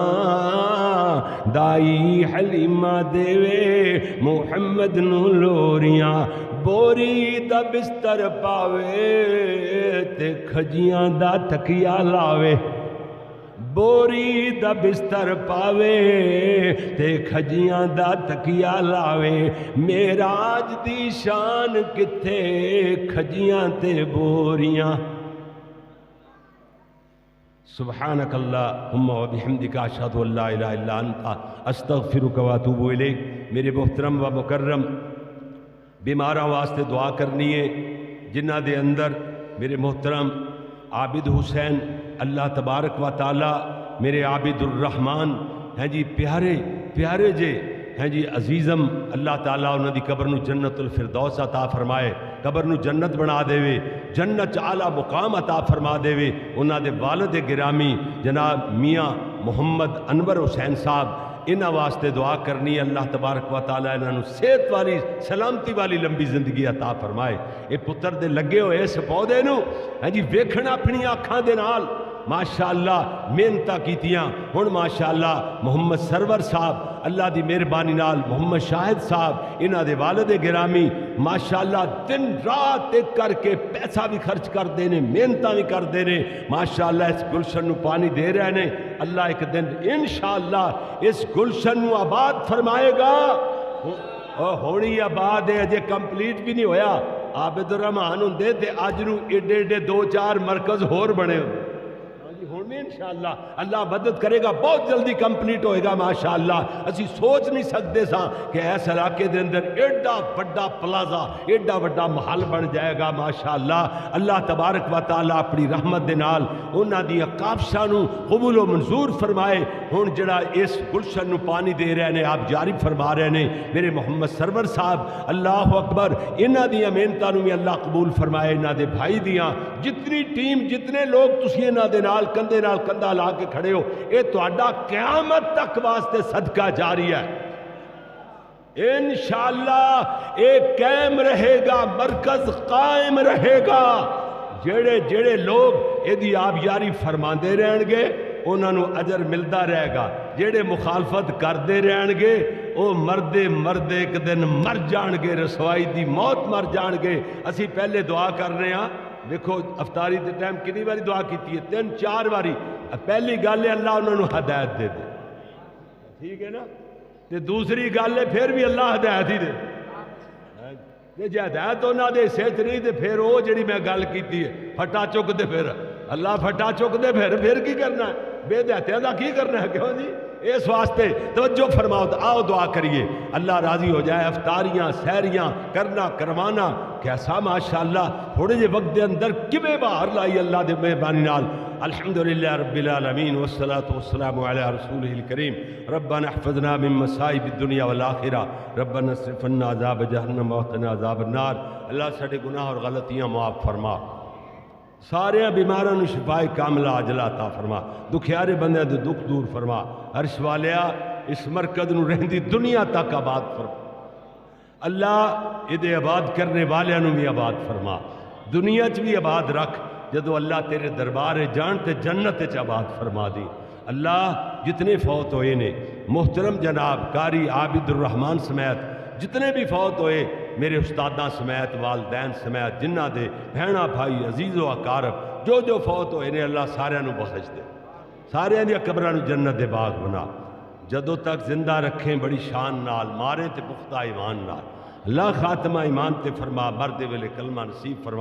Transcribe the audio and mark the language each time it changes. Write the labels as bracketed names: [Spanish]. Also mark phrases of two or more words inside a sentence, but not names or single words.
[Punjabi] دائی حلیمہ دیوے محمد نو لوریاں بوری دا بستر پاوے تے کھجیاں دا تکیا لاوے بوری دا بستر پاوے تے کھجیاں دا تکیا لاوے معراج دی شان کتھے کھجیاں تے بوریاں [Arabic] سبحانک اللہم و بحمدک اشہد ان لا الہ الا انت استغفرک و اتوب الیک [Punjabi] میرے محترم و مکرم بیماراں واسطے دعا کرنی ہے جنہ دے اندر میرے محترم عابد حسین [Arabic] اللہ تبارک و تعالی [Punjabi] میرے عابد الرحمن ہیں جی پیارے پیارے جے ہیں جی عزیزم اللہ تعالیٰ انہوں دی قبر نو جنت الفردوس عطا فرمائے قبر نو جنت بنا دے وے جنت اعلیٰ مقام عطا فرما دے وے انہوں دے والد گرامی جناب میاں محمد انور حسین صاحب انہاں واسطے دعا کرنی [Arabic] اللہ تبارک و تعالیٰ [Punjabi] انہوں صحت والی سلامتی والی لمبی زندگی عطا فرمائے اے پتر دے لگے ہوئے اس پودے نو ہیں جی ویکھنا اپنی آنکھاں دے نال ماشاءاللہ محنتاں کیتیاں ہن ماشاءاللہ محمد سرور صاحب اللہ دی مہربانی نال محمد شاہد صاحب انہاں دے والد گرامی ماشاءاللہ دن رات ایک کر کے پیسہ بھی خرچ کر دینے محنتاں بھی کر دینے ماشاءاللہ اس گلشن نو پانی دے رہے نے اللہ ایک دن انشاءاللہ اس گلشن نو آباد فرمائے گا ہونی آباد ہے اجے کمپلیٹ بھی نہیں ہویا عابد الرحمان ہوندے تے اج نو ایڈے ایڈے 2-4 مرکز ہور بنے ہون میں انشاءاللہ اللہ مدد کرے گا بہت جلدی کمپلیٹ ہوئے گا ماشاءاللہ اسی سوچ نہیں سکتے ساں کہ ایس علاقے دے اندر ایڈا بڑا پلازا ایڈا بڑا محل بن جائے گا ماشاءاللہ [Arabic] اللہ تبارک و تعالیٰ [Punjabi] اپنی رحمت دے نال انہاں دی کافشاں نو قبول و منظور فرمائے ہن جڑا اس گلشن نو پانی دے رہے نے آپ جاری فرما رہے نے میرے محمد سرور صاحب اللہ اکبر انہاں دی محنتاں نو بھی اللہ قبول فرمائے انہاں دے بھائی دیاں جتنی ٹیم جتنے لوگ تسی انہاں دے نال کندھے نال کندھا لا کے کھڑے ہو اے تہاڈا قیامت تک واسطے صدقہ جاری ہے انشاءاللہ ایک قائم رہے گا، مرکز قائم رہے گا۔ جڑے جڑے لوگ ایدی آبیاری فرماندے رہن گے انہاں نو اجر ملدا رہے گا، جڑے مخالفت کردے رہن گے او مردے مردے ایک دن مر جان گے، رسوائی دی موت مر جان گے۔ اسی پہلے دعا کر رہے ہیں، دیکھو افطاری دے ٹائم کنی باری دعا کیتی ہے؟ 3-4 باری۔ پہلی گل ہے اللہ انہوں نے ہدایت دے دے، ٹھیک ہے نا؟ تے دوسری گل ہے پھر بھی اللہ ہدایت ہی دے جی ہدایت انہوں دے سچ نہیں تے پھر وہ جڑی میں گل کیتی ہے پھٹا چک دے، پھر اللہ پھٹا چک دے، پھر کی کرنا ہے؟ بے دہتیاں دا کی کرنا ہے؟ کیوں جی؟ اس واسطے توجہ فرماؤ، آؤ دعا کریے اللہ راضی ہو جائے۔ افطاریاں سحریاں کرنا کروانا کیسا ماشاءاللہ تھوڑے جے وقت دے اندر کیویں باہر لائی اللہ دے مہربانی نال۔ [Arabic] الحمدللہ رب العالمین والصلاة والسلام علی رسولہ الکریم۔ ربنا احفظنا من مصائب الدنیا والآخرہ، ربنا اصرف عنا عذاب جہنم وقنا عذاب النار۔ [Punjabi] اللہ ساڈے گناہ اور غلطیاں معاف فرما، سارے بیماراں نو شفائے کاملہ عاجلہ عطا فرما، دکھیارے بندیاں دے دکھ دور فرما۔ عرش والیا اس مرکز نو رہندی دنیا تک آباد فرما، اللہ ادھے آباد کرنے والیاں نو بھی آباد فرما، دنیا چ بھی آباد رکھ، جدو اللہ تیرے دربار جان تے جنت چ آباد فرما دی۔ اللہ جتنے فوت ہوئے نے محترم جناب قاری عابد الرحمن سمیت جتنے بھی فوت ہوئے، میرے استاداں سمیت والدین سمیت جنہ دے بہناں بھائی عزیز و اقارب جو فوت ہوئے نے، اللہ سارے نو بخش دے، سارے دیا قبراں نو جنت دے باغ بنا، جدو تک زندہ رکھیں بڑی شان نال، مارے تے پختہ ایمان نال، اللہ خاتمہ ایمان تے فرما، مرد ویلے کلمہ نصیب فرما۔